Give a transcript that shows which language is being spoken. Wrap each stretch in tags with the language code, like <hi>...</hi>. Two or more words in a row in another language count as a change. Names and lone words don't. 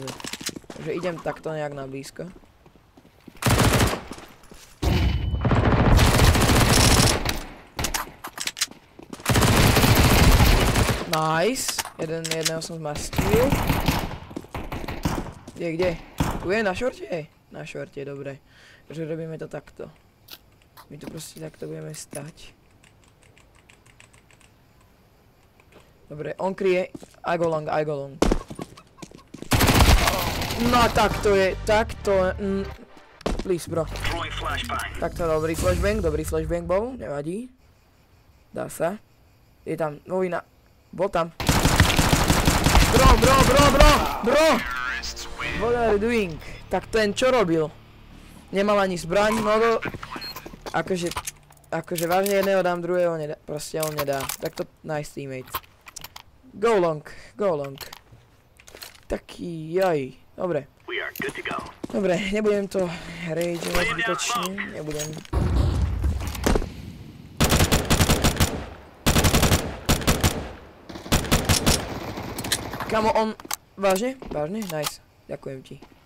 <sk>Takže idem takto nejak na blízko. Nice, jedného som zmastil. Kde? Tu je na šorte? Na šorte, dobre. Takže robíme to takto. My tu proste takto budeme stať. Dobre, on kryje.</sk> <en>I go long.</en> <sk>No takto je, takto.</sk> <en>Please bro.</en> <sk>Takto dobrý flashbang bol, nevadí. Dá sa. Je tam novina. Bol tam.</sk> <en>Bro! What are you doing?</en> <sk>Tak ten čo robil? Nemal ani zbraň, no to... Akože vážne jedného dám, druhého nedá. Proste on nedá. Tak to</sk> <en>nice teammate. Go long.</en> <sk>Taký, jaj. Dobre. Dobre, nebudem to rageovať zbytočne. Nebudem. Kamo, on... Vážne? Nice. Ďakujem ti.</sk>